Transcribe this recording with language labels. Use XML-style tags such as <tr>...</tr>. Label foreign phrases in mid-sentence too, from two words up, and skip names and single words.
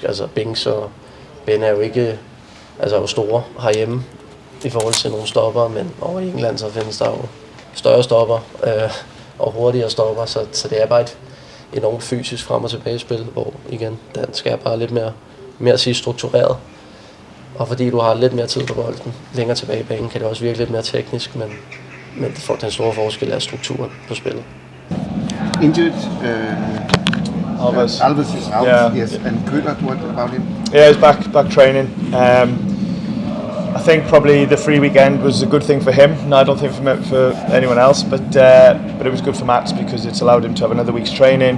<da>Altså Binks og Ben er jo ikke jo store herhjemme i forhold til nogle stopper, men over i England så findes der jo større stopper og hurtigere stopper, så det er bare et enormt fysisk frem- og tilbagespil, hvor igen, dansk er bare lidt mere struktureret. Og fordi du har lidt mere tid på bolden, længere tilbage i banen, kan det også virke lidt mere teknisk, men den store forskel er strukturen på spillet.</da> <en>Injured, Alves is out, yeah. Yes, and Köhler, what about him? Yeah, he's back training. I think probably the free weekend was a good thing for him. No, I don't think for anyone else, but it was good for Mats because it's allowed him to have another week's training.</en>